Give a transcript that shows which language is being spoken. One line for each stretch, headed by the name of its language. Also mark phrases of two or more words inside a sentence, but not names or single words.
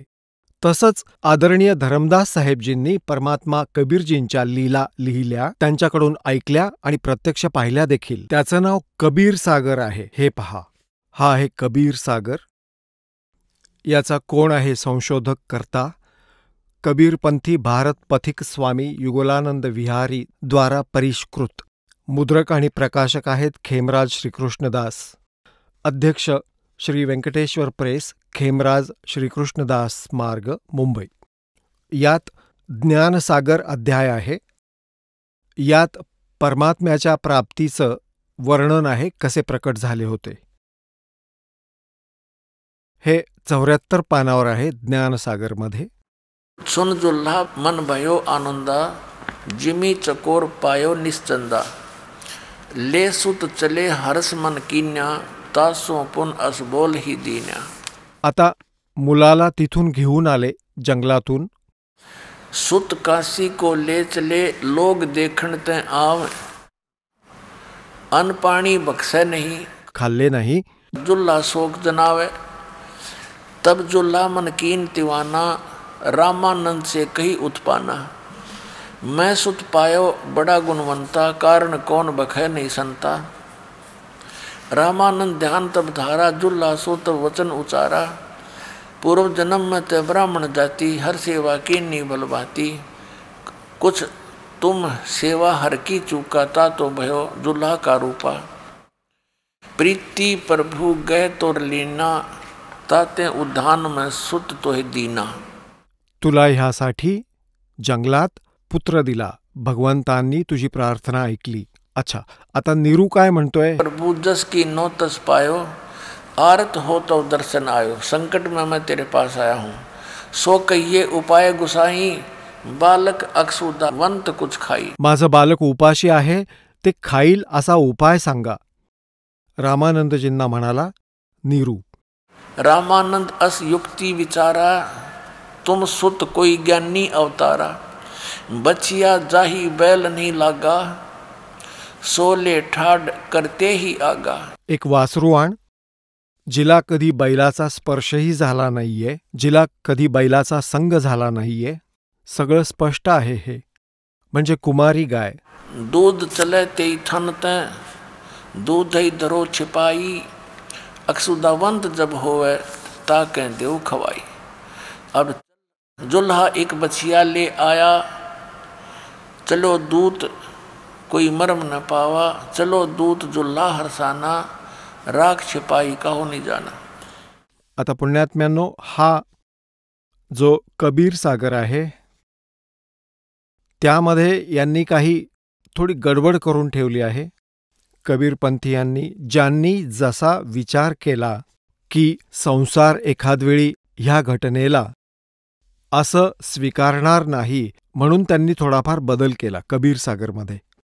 Marathi: तसंच आदरणीय धरमदास साहेबजींनी परमात्मा कबीरजींच्या लीला लिहिल्या, त्यांच्याकडून ऐकल्या आणि प्रत्यक्ष पाहिल्या देखील. त्याचं नाव कबीर सागर आहे. हे पहा, हा आहे कबीर सागर. याचा कोण आहे संशोधक करता? कबीरपंथी भारत पथिक स्वामी युगलानंद विहारी द्वारा परिष्कृत. मुद्रक आणि प्रकाशक आहेत खेमराज श्रीकृष्णदास. अध्यक्ष श्री व्यंकटेश्वर प्रेस, खेमराज श्रीकृष्णदास मार्ग, मुंबई. यात ज्ञानसागर अध्याय आहे. यात परमात्म्याच्या प्राप्तीचं वर्णन आहे, कसे प्रकट झाले होते. हे 74 पानावर आहे ज्ञानसागरमध्ये.
Hindi: सुन जुल्हा मन भयो आनंदा, जिमी चकोर पायो निश्चंदा, ले सुत चले हरस मन कीन्या, तासो पुन असबोल ही दीन्या.
Marathi: आता मुलाला तिथून घेऊन आले जंगलातून.
Hindi: सुत काशी को ले चले, लोग देखण ते आव, अन्न पाणी बख्शे नहीं,
Marathi: खाल्ले नाही.
Hindi: जुल्हा शोक जनावे, तब जुल्हा मन कीन तिवाना, रामानंद से कही उत्पाना, मैं सुत पायो बड़ा गुणवंता, कारण कौन बखे नहीं संता. रामानंद ध्यान तब धारा, जुल्हा सो तब वचन उचारा, पूर्व जन्म में ते ब्राह्मण जाति, हर सेवा की नी बलबाती, कुछ तुम सेवा हर की चूकाता, तो भयो जुल्हा का रूपा. प्रीति प्रभु गए तोर लीना, ताते उद्यान में सुत तोहे दीना.
Marathi: तुला ह्यासाठी जंगलात पुत्र दिला. भगवंतांनी तुझी प्रार्थना ऐकली. अच्छा, आता नीरू काय म्हणतोय?
Hindi: प्रभु जस की नो तस पायो, आरत हो तो दर्शन आयो. संकट में मैं तेरे पास आया हूँ, सो कहिए उपाय गुसाई. बालक अक्षुदावंत कुछ खाई.
Marathi: माझं बालक उपाशी आहे, ते खाईल असा उपाय सांगा. रामानंदजींना म्हणाला नीरू.
Hindi: रामानंद अस युक्ति विचारा, तुम सुत कोई ज्ञानी अवतारा. बचिया जाही बैल नहीं लागा, सोले ठाड करते ही आगा. एक
Marathi: वासरू आण, जिला कधी बैलाचा स्पर्शही झाला नाहीये, जिला कधी बैलाचा संग झाला नाहीये. सगळं स्पष्ट आहे हे. म्हणजे कुमारी गाय.
Hindi: दूध चले ते थनत, दूध ही धरो छिपाई. अक्षुदावंत जब होवे, ताके देव खवाई. अब जुल्हा एक बछिया ले आया, चलो दूत कोई मरम न पावा. चलो दूत जुल्हा हरसाना, राख छिपाई काहो नहीं जाना.
Marathi: आता पुण्यात्म्यांनो, हा जो कबीर सागर आहे त्यामध्ये यांनी काही थोडी गडबड करून ठेवली आहे. कबीरपंथीयांनी ज्यांनी जसा विचार केला की संसार एखादवेळी ह्या घटनेला असं स्वीकारणार नाही, म्हणून त्यांनी थोडाफार बदल केला कबीर सागरमध्ये.